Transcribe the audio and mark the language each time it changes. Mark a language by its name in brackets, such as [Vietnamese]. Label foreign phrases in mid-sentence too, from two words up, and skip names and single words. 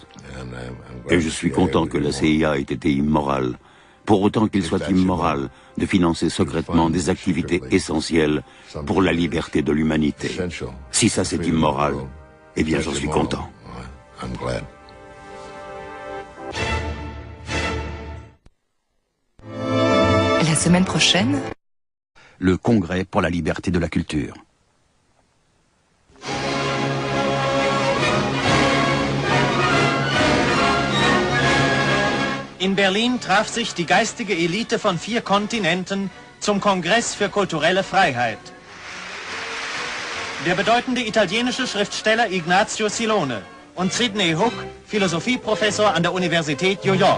[French] Et je suis content que la CIA ait été immorale, pour autant qu'il soit immoral de financer secrètement des activités essentielles pour la liberté de l'humanité. Si ça c'est immoral, eh bien j'en suis content. La semaine prochaine, le Congrès pour la liberté de la culture. [German] In Berlin traf sich die geistige Elite von 4 Kontinenten zum Kongress für kulturelle Freiheit. Der bedeutende italienische Schriftsteller Ignazio Silone und Sidney Hook, Philosophieprofessor an der Universität New York.